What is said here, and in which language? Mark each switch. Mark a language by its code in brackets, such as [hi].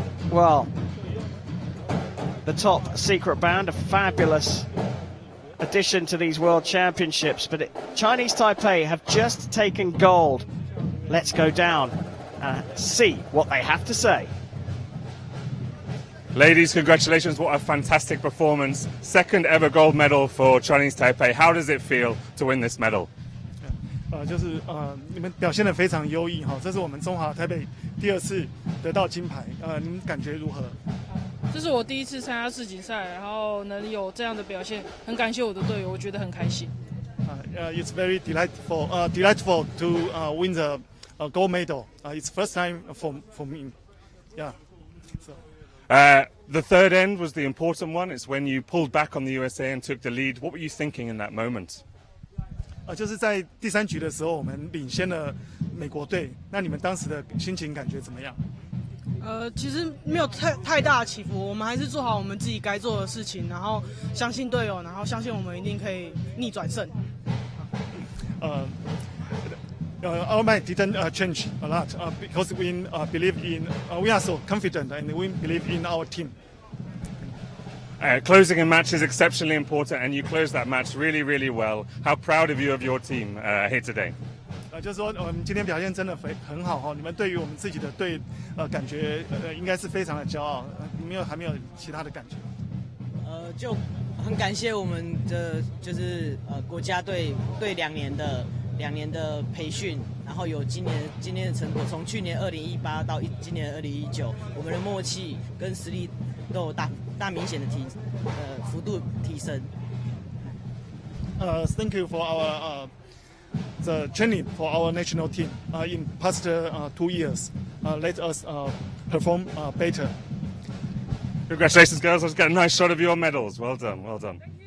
[en] Well, the top secret band, a fabulous addition to these World Championships, but Chinese Taipei have just taken gold. Let's go down and see what they have to say. Ladies, congratulations, what a fantastic performance. Second ever gold medal for Chinese Taipei. How does it feel to win this medal? [zh] 你们表现得非常优异哈，这是我们中华台北第2次得到金牌，你们感觉如何？这是我第1次参加世锦赛，然后能有这样的表现，很感谢我的队友，我觉得很开心。 [en] It's very delightful to win the gold medal. It's first time for me. Yeah. So. The third end was the important one. It's when you pulled back on the USA and took the lead. What were you thinking in that moment? [zh] 就是在第3局的时候，我们领先了美国队。那你们当时的心情感觉怎么样？其实没有太大的起伏，我们还是做好我们自己该做的事情，然后相信队友，然后相信我们一定可以逆转胜。 [en] Our mind didn't change a lot because we believe in. We are so confident and we believe in our team. Closing a match is exceptionally important, and you closed that match really, really well. How proud of you of your team here today? [zh] 就是说我们今天表现真的很好哈，你们对于我们自己的队感觉应该是非常的骄傲，还没有其他的感觉。就很感谢我们的就是国家队2年的培训，然后有今年的成果，从去年2018到今年2019，我们的默契跟实力都有大明显的幅度提升。 [en] Thank you for our the training for our national team in past 2 years. Let us perform better. Congratulations, girls. Let's get a nice shot of your medals. Well done, well done.